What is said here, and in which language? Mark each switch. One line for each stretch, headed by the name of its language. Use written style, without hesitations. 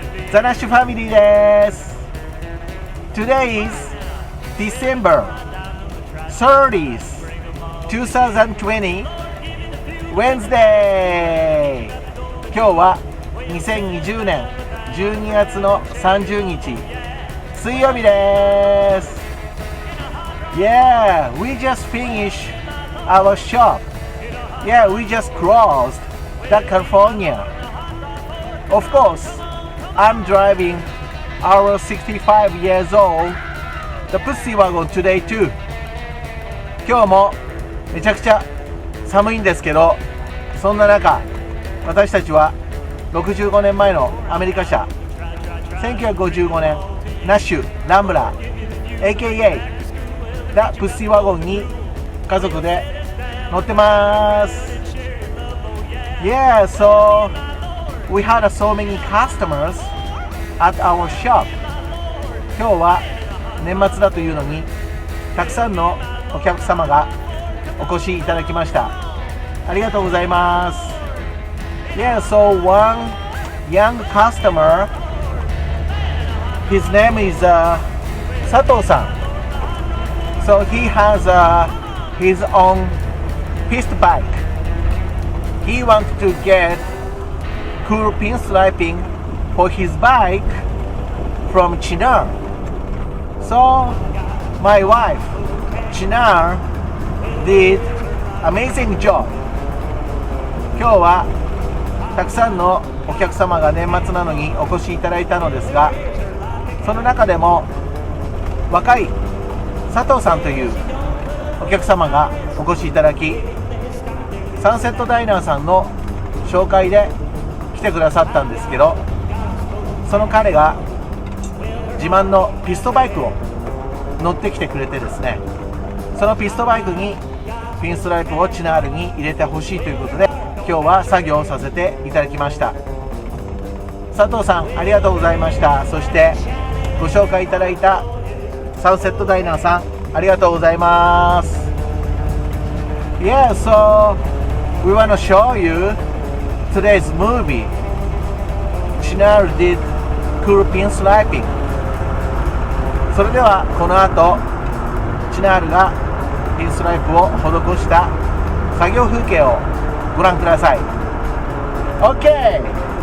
English: The Nash Family
Japanese: です。
English: Today is December 30th, 2020 Wednesday.
Japanese: 今日は2020年12月の30日水曜日です。
English: Yeah, we just finished our shop. Yeah, we just crossed the California. Of course, I'm driving our 65 years old the Pussy Wagon today too.
Japanese: 今日もめちゃくちゃ寒いんですけど、そんな中私たちは65年前のアメリカ車1955年ナッシュ・ランブラー AKA The Pussy Wagon に家族で乗ってます。
English: Yeah, so we had so many customers at our shop.
Japanese: 今日は年末だというのにたくさんのお客様がお越しいただきました。ありがとうございます。
English: Yeah, so one young customer, his name is 佐藤さん。 So he has his own pist bike. He wants to get cool pinstriping for his bike from Chinar. So my wife Chinar did amazing job.
Japanese: 今日はたくさんのお客様が年末なのにお越しいただいたのですが、その中でも若い佐藤さんというお客様がお越しいただき、サンセットダイナーさんの紹介で来てくださったんですけど、その彼が自慢のピストバイクを乗ってきてくれてですね、そのピストバイクにピンストライプをチナールに入れてほしいということで、今日は作業をさせていただきました。佐藤さんありがとうございました。そしてご紹介いただいたサンセットダイナーさんありがとうございます。
English: Yeah, so we want to show you today's movie. Chinar did cool pinstriping.
Japanese: それではこの後チナールがピンストライプを施した作業風景をご覧ください。 OK!